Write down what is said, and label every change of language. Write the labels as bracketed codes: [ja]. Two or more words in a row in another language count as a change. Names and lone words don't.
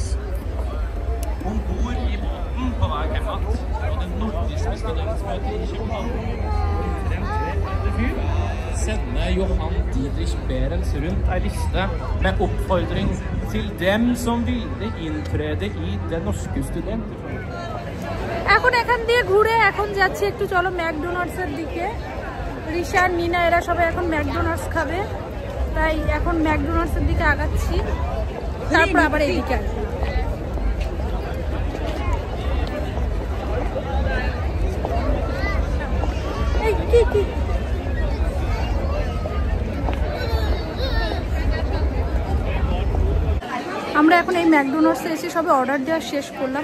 [no] Hun bor i båten på vei hjem igjen, og det nordiske studentmøtet i København sender Johan Dietrich Behrens rundt ei liste med oppfordring til dem som ville inntrede i det norske studenterforbundet. [bn] এখন এখান দিয়ে ঘুরে এখন যাচ্ছি একটু, চলো ম্যাকডোনাল্ডসের দিকে। রিশান, নিনা এরা সবাই এখন ম্যাকডোনাল্ডস খাবে, তাই এখন ম্যাকডোনাল্ডসের দিকে আগাচ্ছি, তারপর আবার এইদিকে আসবো। এই কি আমরা এখন এই ম্যাকডোনাল্ডসে এসে সবে অর্ডার দেওয়া শেষ করলাম।